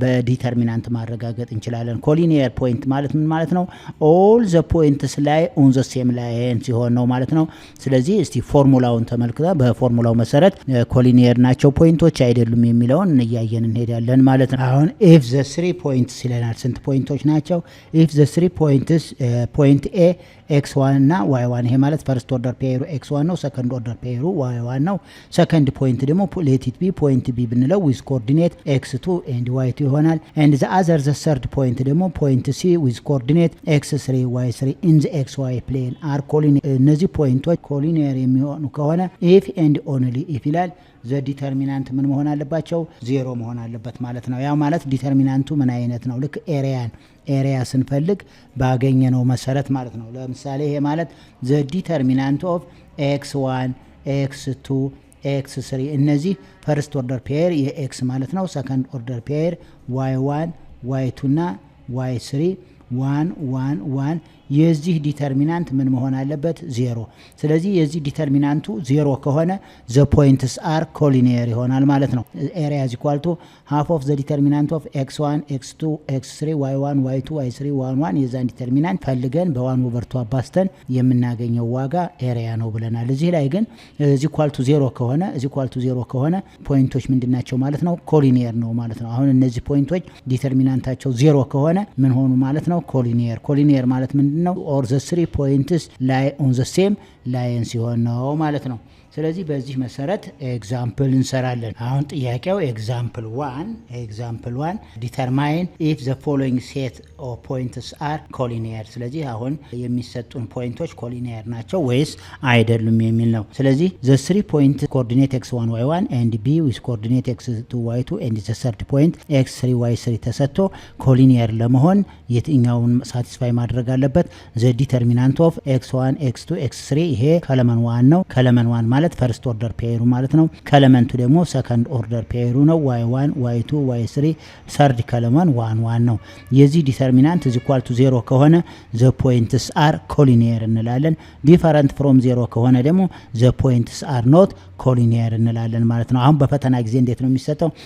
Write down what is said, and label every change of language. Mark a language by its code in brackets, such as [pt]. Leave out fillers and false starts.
[am] በዲተርሚናንት ማረጋገጥ እንችላለን። ኮሊኒየር ፖይንት ማለት ምን ማለት ነው? [en] all the points lie on the same line [am] ሲሆን ነው ማለት ነው። ስለዚህ እስቲ ፎርሙላውን ተመልክተን በፎርሙላው መሰረት ኮሊኒየር ናቸው ፖይንቶች አይደሉም የሚለውን እያየን እንሄዳለን ማለት ነው። አሁን [en] if the 3 points [am] ይለናል። ስንት ፖይንቶች ናቸው? [en] if the 3 points point A x1 እና y1 [am] ይሄ ማለት ፈርስት ኦርደር ፔሩ x1 ነው፣ ሰከንድ ኦርደር ፔሩ y1 ነው። ሰከንድ ፖይንት ደግሞ [en] let it be point B [am] ብንለው [en] with coordinate x2 and y2 ይሆናል። and the other the third point ደግሞ point C with coordinate x3 y3 in the xy plane are collinear። [am] እነዚህ ፖይንቶች ኮሊኒየር የሚሆኑ ከሆነ [en] if and only if ይላል ዘ ዲተርሚናንት [am] ምን መሆን አለባቸው? ዜሮ መሆን አለበት ማለት ነው። ያ ማለት ዲተርሚናንቱ ምን አይነት ነው? ልክ ኤሪያ ስንፈልግ ባገኘነው መሰረት ማለት ነው። ለምሳሌ ይሄ ማለት ዘ ዲተርሚናንት ኦፍ x1 x2 x3 እነዚህ ፈርስት ኦርደር ፔር የኤክስ ማለት ነው። ሰከንድ ኦርደር ፔር y1 y2 እና y3 1 1 1 የዚህ ዲተርሚናንት ምን መሆን አለበት? ዜሮ። ስለዚህ የዚህ ዲተርሚናንቱ ዜሮ ከሆነ [en] the points are collinear [am] ይሆናል ማለት ነው። [en] area is equal to half of the determinant of x1 x2 x3 y1 y2 y3 1 1 [am] የዛን ዲተርሚናንት ፈልገን በ1/2 አባዝተን የምናገኘው ዋጋ ኤሪያ ነው ብለናል። እዚህ ላይ ግን [en] is equal to 0 [am] ከሆነ ፖይንቶች ምንድናቸው ማለት ነው? ኮሊኒየር ነው ማለት ነው። አሁን እነዚህ ፖይንቶች ዲተርሚናንታቸው 0 ከሆነ ምን ሆኑ ማለት ነው? ኮሊኒየር ማለት ምንድነው? [en] or the 3 points lie on the same line [am] ሲሆን ነው ማለት ነው። ስለዚህ በዚህ መሰረት ኤግዛምፕል እንሰራለን። አሁን ጥያቄው ኤግዛምፕል [en] 1 ዲተርማይን if the following set of points are collinear። [am] ስለዚህ አሁን የሚሰጡን ፖይንቶች ኮሊኒየር ናቸው ወይስ አይደሉም የሚል ነው። [en] ስለዚህ the 3 point coordinate x1 y1 and b with coordinate x2 y2 and the third point x3 y3 ተሰጥቶ [am] ኮሊኒየር ለመሆን የትኛውን ሳቲስፋይ ማድረግ አለበት? [en] the determinant of x1 x2 x3 ይሄ ከለመን 1 ነው። ከለመን 1 ማለት ፈርስት ኦርደር ፔሩ ማለት ነው። ከለመንቱ ደግሞ ሰከንድ ኦርደር ፔሩ ነው። y1 y2 y3 ሰርድ ከለመን 1 1 ነው። [am] የዚህ ዲተርሚናንት [en] is equal to 0 [am] ከሆነ [en] the points are collinear [am] እንላለን። [en] ዲፈረንት ፍሮም 0 ከሆነ ደግሞ the points are not collinear [am] እንላለን ማለት ነው። አሁን በፈተና ጊዜ እንዴት ነው የሚሰጠው?